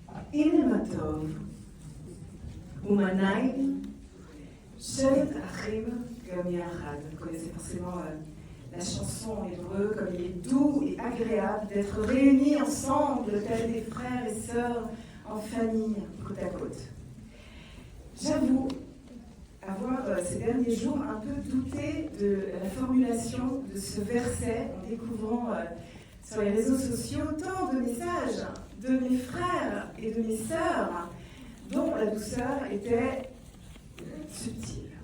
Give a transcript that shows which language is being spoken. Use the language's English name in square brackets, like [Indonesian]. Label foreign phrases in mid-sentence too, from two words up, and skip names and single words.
[Hebrew] הנה מה טוב, ומנהים, שבט אחים גם יחד. [French] Vous connaissez forcément la chanson en hébreu, comme il est doux et agréable d'être réunis ensemble, tels des frères et sœurs en famille, côte à côte. J'avoue avoir ces derniers jours un peu douté de la formulation de ce verset en découvrant sur les réseaux sociaux tant de messages de mes frères et de mes sœurs dont la douceur était subtile.